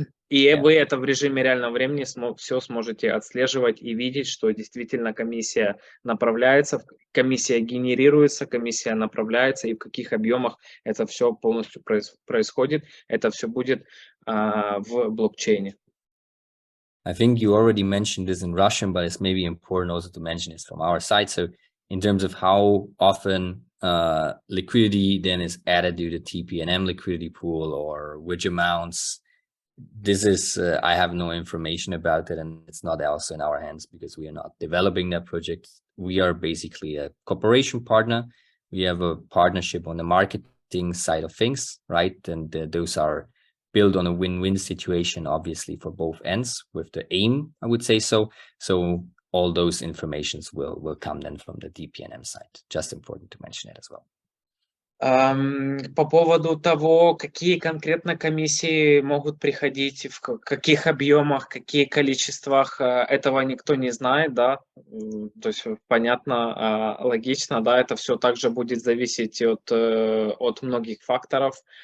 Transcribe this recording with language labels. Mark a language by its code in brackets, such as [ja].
[ru] И вы это в режиме реального времени все сможете отслеживать и видеть, что действительно комиссия направляется, комиссия генерируется, комиссия направляется, и в каких объемах это все полностью происходит. Это все будет в блокчейне. [en] I think you already mentioned this in Russian, but it's maybe important also to mention this from our side. So in terms of how often liquidity then is added to the TPNM liquidity pool, or which amounts, this is, I have no information about it, and it's not also in our hands because we are not developing that project. We are basically a cooperation partner. We have a partnership on the marketing side of things, right? And those are built on a win-win situation, obviously, for both ends, with the aim, I would say so. So all those informations will come then from the DPNM side. Just important to mention it as well. [ru] По поводу того, какие конкретно комиссии могут приходить, в каких объемах, каких количествах, этого никто не знает, да, то есть понятно, логично, да, это все также будет зависеть от многих факторов.